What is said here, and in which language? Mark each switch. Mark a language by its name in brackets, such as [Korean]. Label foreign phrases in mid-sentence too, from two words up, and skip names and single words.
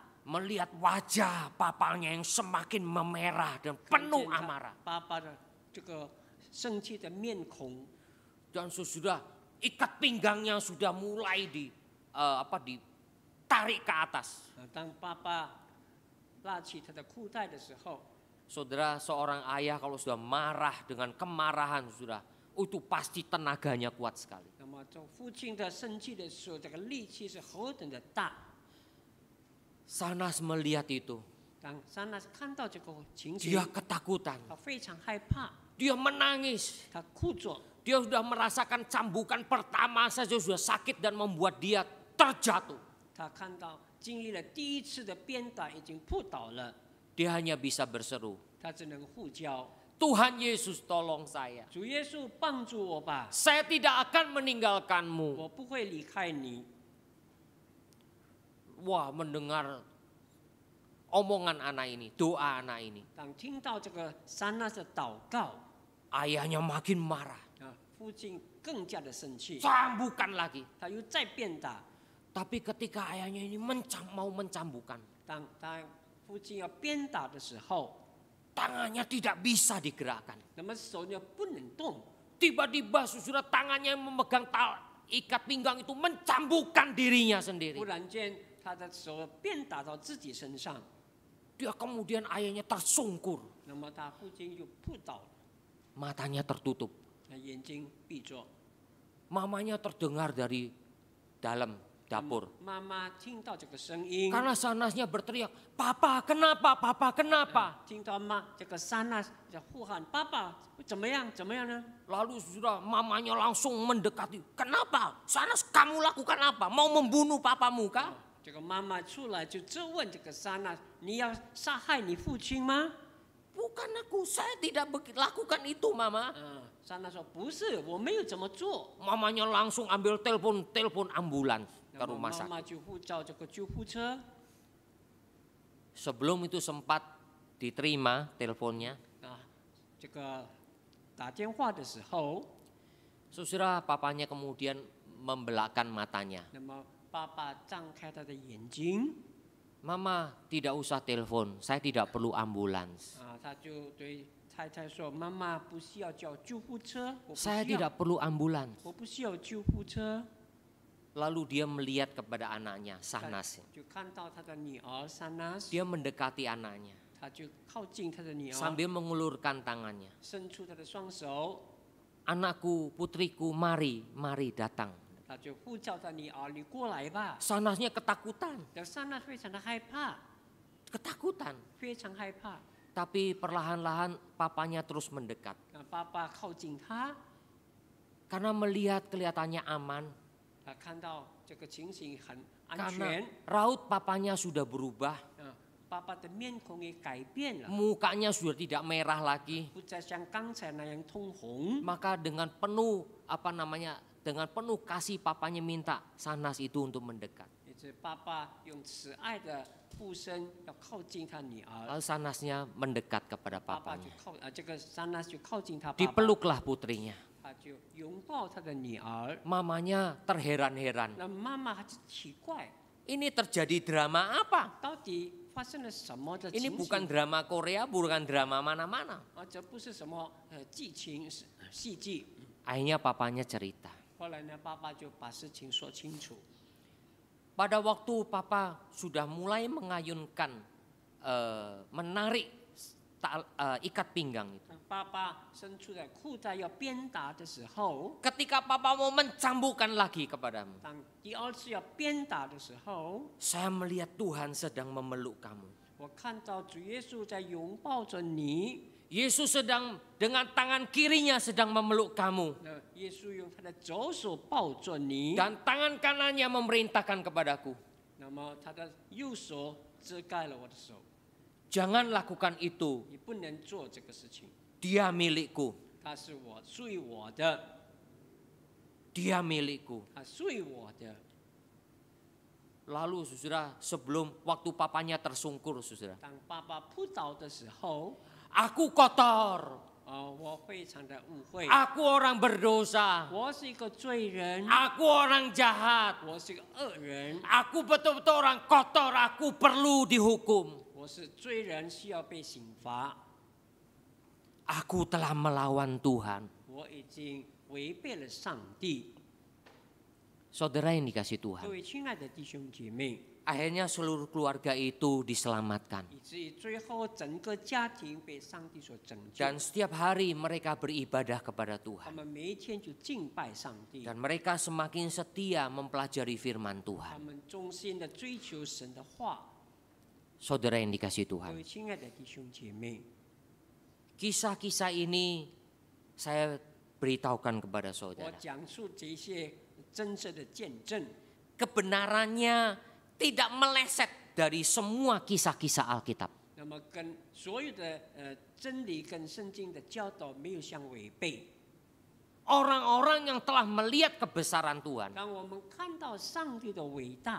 [Indonesian] Melihat wajah papanya yang semakin memerah dan [Chinese] 看 [Indonesian] penuh [Chinese] 见他 [Indonesian] amarah. [Chinese] 爸爸的这个生气的面孔， [Indonesian] Dan sudah ikat pinggangnya sudah mulai ditarik ke atas. [Chinese] 当爸爸拉起他的裤带的时候， [Indonesian] Saudara, seorang ayah kalau sudah marah dengan kemarahan sudah, itu pasti tenaganya kuat sekali. [Chinese] 那么这父亲的生气的时候，这个力气是何等的大。 [Indonesian] Sahnas melihat itu, [Chinese] 当珊娜看到这个情景， [Indonesian] dia ketakutan, [Chinese] 他非常害怕， [Indonesian] dia menangis. [Chinese] 他哭着， [Indonesian] Dia sudah merasakan cambukan pertama saja sudah sakit dan membuat dia terjatuh. [Chinese] 他看到经历了第一次的鞭打，已经扑倒了， [Indonesian] Dia hanya bisa berseru, [Chinese] 他只能呼叫 [Indonesian] Tuhan Yesus tolong saya. [Chinese] 主耶稣帮助我吧， [Indonesian] Saya tidak akan meninggalkanmu. [Chinese] 我不会离开你。 [Indonesian] Wah, mendengar omongan anak ini, doa anak ini. [Chinese] 当听到这个珊娜的祷告， [Indonesian] Ayahnya makin marah. [Chinese] 父亲更加的生气， [Indonesian] Cambukan lagi. [Chinese] 他又再鞭打。 [Indonesian] Tapi ketika ayahnya ini mau mencambukan, [Chinese] 当父亲要鞭打的时候， [Indonesian] tangannya tidak bisa digerakkan. [Chinese] 那么手呢不能动， [Indonesian] Tiba-tiba sudah tangannya yang memegang ikat pinggang itu mencambukkan dirinya [Chinese] 忽 [Indonesian] sendiri. [Chinese] 然间他的手鞭打到自己身上， [Indonesian] Dia kemudian ayahnya tersungkur, [Chinese] 那么他父亲就扑倒了， [Indonesian] matanya tertutup. [Chinese] 眼睛闭着。 [Indonesian] Mamanya terdengar dari dalam, dapur. [Chinese] 妈妈听到这个声音， [Indonesian] Karena Sanasnya berteriak, "Papa, kenapa? Papa, kenapa?" [Chinese] 听到这个撒那在呼喊：“爸爸，怎么样？怎么样呢 [Indonesian] Lalu sudah mamanya langsung mendekati. "Kenapa? Sanas, kamu lakukan apa? Mau membunuh papamu kah?" [Chinese] 这个妈妈出来就质问这个撒那：“你要杀害你父亲吗 [Indonesian] "Bukan aku, saya tidak lakukan itu, Mama." [Chinese] 撒那说：“不是，我没有这么做。 [Indonesian] Mamanya langsung ambil telepon ambulans ke [Chinese] 那么 [Indonesian] rumah [Chinese] 妈 [Indonesian] sakit. [Chinese] 妈就呼叫这个救护车。 [Indonesian] Sebelum itu sempat diterima teleponnya. [Chinese] 这个打电话的时候， [Indonesian] Saudara, papanya kemudian membelakang matanya. [Chinese] 那么爸爸张开他的眼睛 [Indonesian] "Mama, tidak usah telepon, saya tidak perlu ambulans. [Chinese] 他就对太太说：“妈妈不需要叫救护车，我不 [Indonesian] Saya [Chinese] 需要， [Indonesian] tidak perlu ambulans." [Chinese] 我不需要救护车。 [Indonesian] Lalu dia melihat kepada anaknya, Sanas. [Chinese] 就看到他的女儿撒那， [Indonesian] Dia mendekati anaknya [Chinese] 他就靠近他的女儿， [Indonesian] sambil mengulurkan tangannya. [Chinese] 伸出他的双手， [Indonesian] "Anakku, putriku, mari, mari datang." [Chinese] 他就呼叫他女儿：“你过来吧。 [Indonesian] Sanasnya ketakutan, ” [Chinese] 撒那非常的害怕， [Indonesian] ketakutan. [Chinese] 非常害怕。 [Indonesian] Tapi perlahan-lahan papanya terus mendekat. [Chinese] 爸爸靠近他， [Indonesian] Karena melihat kelihatannya aman. [Chinese] 他看到这个情形很安 [Indonesian] Karena [Chinese] 全， [Indonesian] raut papanya sudah berubah. [Chinese] 爸爸的面孔也改变了， [Indonesian] Mukanya sudah tidak merah lagi. [Chinese] 不再像刚才那样通红。 [Indonesian] Maka dengan penuh dengan penuh kasih papanya minta Sanas itu untuk mendekat. [Chinese] 也是爸爸用慈爱的呼声要靠近他女儿， [Indonesian] Lalu Sanasnya mendekat kepada [Chinese] 爸爸就 [Indonesian] papanya. [Chinese] 这个撒那就靠近他爸爸， [Indonesian] Dipeluklah putrinya. [Chinese] 他就拥抱他的女儿。 [Indonesian] Mamanya terheran-heran. [Chinese] 那妈妈还是奇怪， [Indonesian] Ini terjadi drama apa? [Chinese] 到底发生了什么的 [Indonesian] Ini [Chinese] 情 [Indonesian] bukan [Chinese] 形？ [Indonesian] drama Korea, bukan drama mana-mana. [Chinese] 这不是什么剧情戏剧。 [Indonesian] Akhirnya papanya cerita. [Chinese] 后来呢，爸爸就把事情说清楚。 [Indonesian] Pada waktu papa sudah mulai mengayunkan, menarik ikat pinggang itu. [Chinese] 爸爸伸出的裤带要鞭打的时候， [Indonesian] Ketika papa mau mencambukkan lagi kepadamu, [Chinese] 当第二次要鞭打的时候， [Indonesian] saya melihat Tuhan sedang memeluk kamu. [Chinese] 我看到主耶稣在拥抱着你。 [Indonesian] Yesus sedang dengan tangan kirinya sedang memeluk kamu. [Chinese] 那耶稣用他的左手抱着你， [Indonesian] Dan tangan kanannya memerintahkan kepadaku, [Chinese] 那么他的右手遮盖了我的手， [Indonesian] "Jangan lakukan itu, [Chinese] 你不能做这个事情， [Indonesian] dia milikku, [Chinese] 它是我属于我的， [Indonesian] dia milikku." [Chinese] 它属于我的。 [Indonesian] Lalu saudara, sebelum waktu papanya tersungkur saudara, [Chinese] 当爸爸扑倒的时候， [Indonesian] "Aku kotor, [Chinese] 我非常的误会， [Indonesian] aku orang berdosa, [Chinese] 我是一个罪人， [Indonesian] aku orang jahat, [Chinese] 我是一个恶人， [Indonesian] aku betul-betul orang kotor, aku perlu dihukum. [Chinese] 我是罪人，需要被刑罚。 [Indonesian] Aku telah melawan Tuhan." [Chinese] 我已经违背了上帝。 [Indonesian] Saudara yang dikasih [Chinese] 各 [Indonesian] Tuhan, [Chinese] 位亲爱的弟兄姐妹， [Indonesian] akhirnya seluruh keluarga itu diselamatkan. [Chinese] 以至于最后整个家庭被上帝所拯救， [Indonesian] Dan setiap hari mereka beribadah kepada [Chinese] 他 [Indonesian] Tuhan. [Chinese] 们每一天就敬拜上帝， [Indonesian] Dan mereka semakin setia mempelajari firman [Chinese] 他 [Indonesian] Tuhan. [Chinese] 们衷心的追求神的话。 [Indonesian] Saudara yang dikasih [Chinese] 各 [Indonesian] Tuhan, [Chinese] 位亲爱的弟兄姐妹， [Indonesian] kisah-kisah ini saya beritahukan kepada [Chinese] 我 [Indonesian] saudara. [Chinese] 讲述这些真实的见证， [Indonesian] Kebenarannya tidak meleset dari semua kisah-kisah Alkitab. [Chinese] 那么跟所有的真理跟圣经的教导没有相违背。 [Indonesian] Orang-orang yang telah melihat kebesaran Tuhan, [Chinese] 当我们看到上帝的伟大，